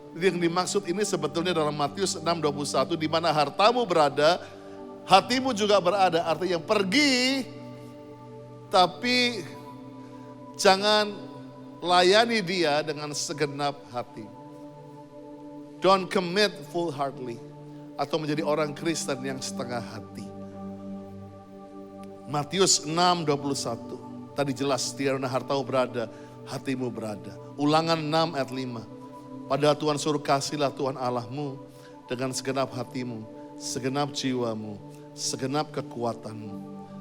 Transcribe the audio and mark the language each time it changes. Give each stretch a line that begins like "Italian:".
Indonesian: Yang dimaksud ini sebetulnya dalam Matius 6:21, di mana hartamu berada, hatimu juga berada. Artinya pergi, tapi jangan layani dia dengan segenap hati.
English: Don't commit full-heartedly.
Indonesian: Atau menjadi orang Kristen yang setengah hati. Matius 6:21. Tadi jelas, di mana hartamu berada, hatimu berada. Ulangan 6 ayat 5. Padahal Tuhan suruh kasihlah Tuhan Allahmu dengan segenap hatimu, segenap jiwamu, segenap kekuatanmu.